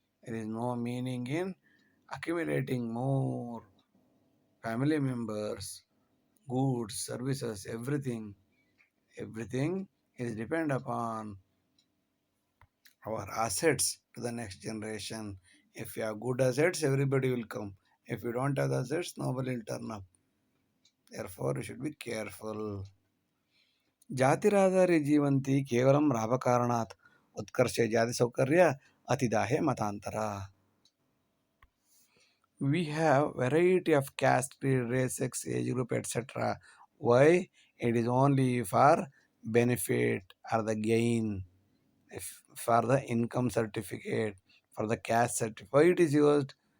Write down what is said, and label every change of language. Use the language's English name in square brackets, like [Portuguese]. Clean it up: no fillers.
[English] There is no meaning in accumulating more family members, goods, services, everything. Everything is depend upon our assets to the next generation. If you have good assets, everybody will come. If you don't have assets, nobody will turn up. Therefore, you should be careful. [Sanskrit] ಜಾತಿರಾಧಾರಿ Jeevanti ಕೇವಲಂ ಲಾಭಕಾರಣಾತ್ ಉತ್ಕರ್ಷೆ ಜಾತಿ ಸೌಕರ್ಯ ಅತಿದಾಹೆ ಮತಾಂತರ. [English] We have variety of caste, creed, race, sex, age group, etc. Why? It is only for benefit or the gain, for the income certificate, for the caste certificate. Why it is used?